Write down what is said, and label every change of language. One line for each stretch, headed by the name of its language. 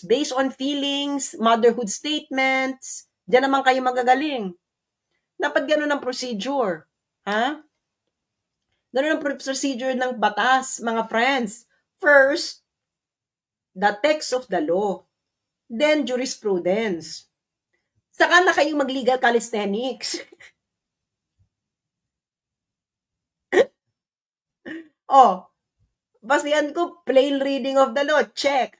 English: Based on feelings, motherhood statements,
Filipino: diyan naman kayo magagaling. Dapat ganun ang procedure. Ganun ang procedure ng batas, mga friends.
English: First, the text of the law. Then, jurisprudence.
Filipino: Saka na kayong mag-legal calisthenics.
English: Oh,
Filipino: basihan ko,
English: plain reading of the law, check.